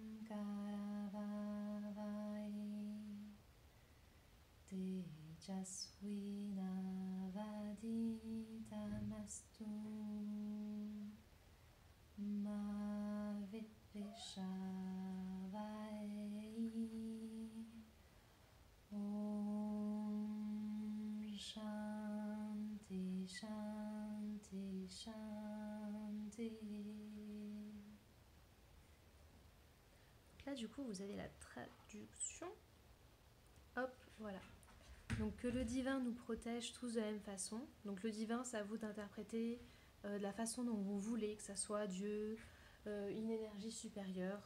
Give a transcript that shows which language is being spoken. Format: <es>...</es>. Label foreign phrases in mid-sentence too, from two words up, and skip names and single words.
<sa>करवावै तेजस्विनावधीतमस्तु मा विद्विषावै ॐ शान्ति शान्ति शान्ति.</sa> <fr>Là du coup vous avez la traduction. Hop, voilà. Donc que le divin nous protège tous de la même façon. Donc le divin, c'est à vous d'interpréter de la façon dont vous voulez, que ça soit Dieu, une énergie supérieure.</fr>